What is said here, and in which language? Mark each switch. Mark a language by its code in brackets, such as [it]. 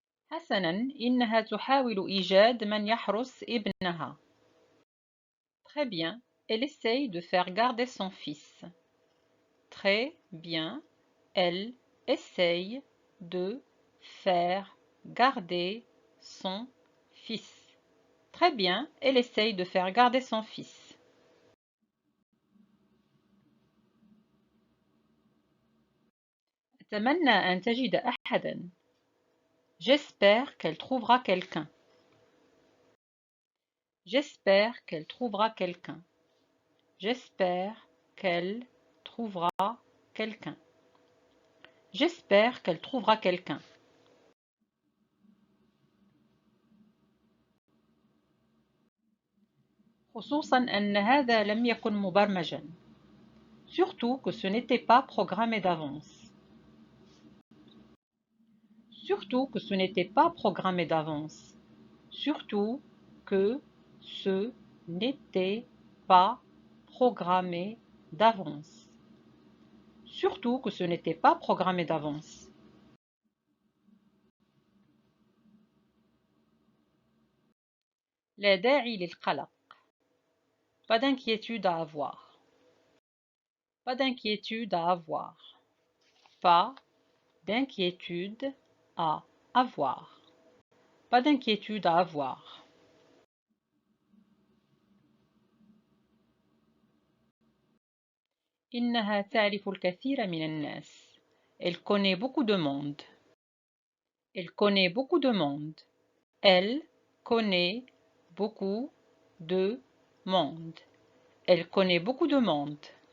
[ar] حسناً، إنها تحاول إيجاد من يحرس ابنها. [fr] Très bien, elle essaye de faire garder son fils. Très bien, elle essaye de faire garder son fils. Très bien, elle essaye de faire garder son fils. [ar] أتمنى أن تجد أحداً. [fr] J'espère qu'elle trouvera quelqu'un. J'espère qu'elle trouvera quelqu'un. J'espère qu'elle trouvera quelqu'un. J'espère qu'elle trouvera quelqu'un. [ar] خصوصاً أن هذا لم يكن مبرمجاً. [fr] Surtout que ce n'était pas programmé d'avance. Surtout que ce n'était pas programmé d'avance. Surtout que ce n'était pas programmé d'avance. Surtout que ce n'était pas programmé d'avance. [ar] لا داعي للقلق. [fr] Pas d'inquiétude à avoir. Pas d'inquiétude à avoir. Pas d'inquiétude à avoir. Pas d'inquiétude à avoir. [ar] إنها تعرف الكثير من الناس. [fr] Elle connaît beaucoup de monde. Elle connaît beaucoup de monde. Elle connaît beaucoup de monde. Elle connaît beaucoup de monde.